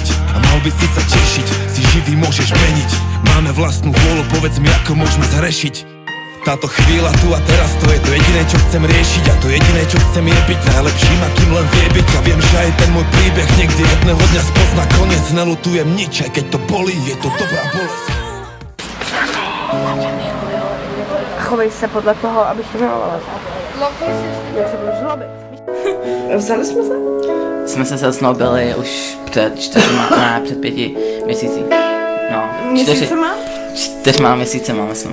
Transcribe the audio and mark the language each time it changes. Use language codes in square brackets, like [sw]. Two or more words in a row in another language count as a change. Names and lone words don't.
[sk] A mal by si sa tešiť, si živý môžeš meniť. Máme vlastnú vôľu, povedz mi ako môžeme zrešiť táto chvíľa tu a teraz, to je to jediné čo chcem riešiť. A to jediné čo chcem je byť najlepším akým len vie byť. A viem, že aj ten môj príbeh niekde jedného dňa spozná koniec. Nelutujem nič, aj keď to bolí, je to dobrá bolesť. [cs] Chovej se podle toho, abych to milovala. Já se budu zlobit. Vzali jsme se? Jsme se zasnoubili už před 5 měsíci. No, 4 měsícema, myslím.